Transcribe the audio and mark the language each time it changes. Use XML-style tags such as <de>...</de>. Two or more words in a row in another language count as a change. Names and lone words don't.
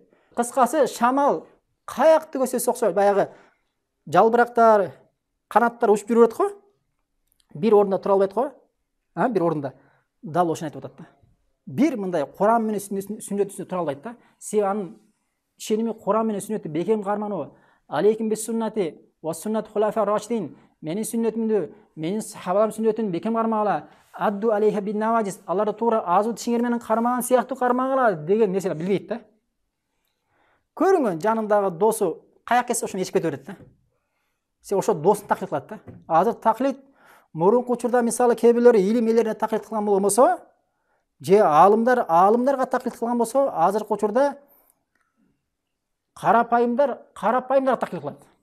<ky>Кыскасы, шамал каякты көсө соксо, баягы жалбырактар, канаттар учуп жүрөт го. Бир орунда тура албайт го. Бир орунда. Дал ошону айтып атат да. Бир мындай Куран менен сүннөт үстүндө тура албайт да. Сен анын ишеними Куран менен сүннөттү бекем кармануу,</ky> <ar>عليكم بسنتي وسنة الخلفاء الراشدين,</ar> <ky>менин сүннөтүмдү, менин сахабаларым сүннөтүн бекем кармагыла,</ky> <ar>عضوا عليها بالنواجذ,</ar> <ky>аларды туура азуу тишиңер менен кармаган сыяктуу кармагыла деген нерсени билбейт да. Көрүңөн жанындагы досу каяк кетсе ошону эчип кете берет да. Сен ошо досун таклит кылат да. Азыр таклит мурунку учурда мисалы кээ бирлери илим элерине таклит кылган болбосо, же аалымдарга таклит кылган болсо, азыркы учурда карапайымдар таклит кылат.</ky>